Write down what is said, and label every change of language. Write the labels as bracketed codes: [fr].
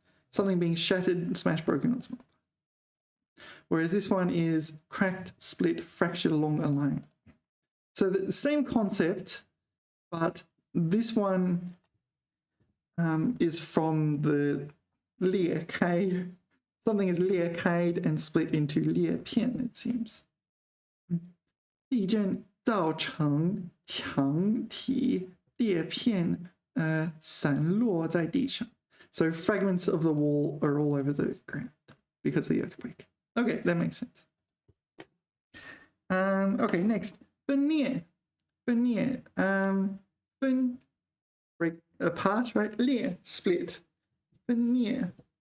[en] Something being shattered, smashed, broken, or small. Whereas this one is cracked, split, fractured along a line. So the same concept, but this one is from the 裂开. Something is 裂开 and split into 裂片, it seems. [zh] 地震造成墙体裂片散落在地上. [en] So fragments of the wall are all over the ground because of the earthquake. Okay, that makes sense. Okay, next. 分裂.分裂. 分 break apart, right? 裂 split. 分裂.